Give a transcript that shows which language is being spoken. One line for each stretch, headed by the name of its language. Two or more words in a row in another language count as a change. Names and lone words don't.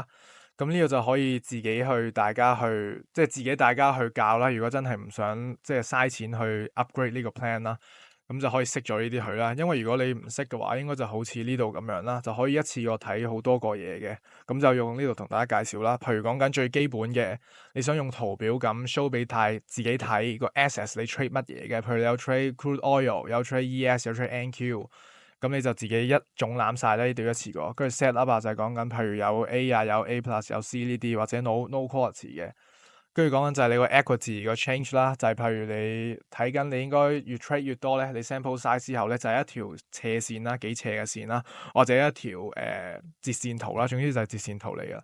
Cantonese: 咁呢個就可以自己去大家去即係自己大家去教啦。如果真係唔想即係嘥錢去 upgrade 呢個 plan 啦。咁就可以識咗呢啲佢啦，因為如果你唔識嘅話，應該就好似呢度咁樣啦，就可以一次過睇好多個嘢嘅。咁就用呢度同大家介紹啦。譬如講緊最基本嘅，你想用圖表咁 show 俾自己睇個 assets 你 trade 乜嘢嘅，譬如你有 trade
English: crude oil，
Cantonese: 有 trade ES，有 trade NQ，咁你就自己一總攬晒呢啲一次過。跟住
English: set up
Cantonese: 啊，就係講緊譬如有 A 啊，有
English: A plus，
Cantonese: 有 C 呢啲或者
English: no quality
Cantonese: 嘅。跟住講緊就係你個 equity 個 change 啦，就係譬如你睇緊你應該越 trade 越多咧，你
English: sample size
Cantonese: 之後咧就係一條斜線啦，幾斜嘅線啦，或者一條截線圖啦，總之就係截線圖嚟噶。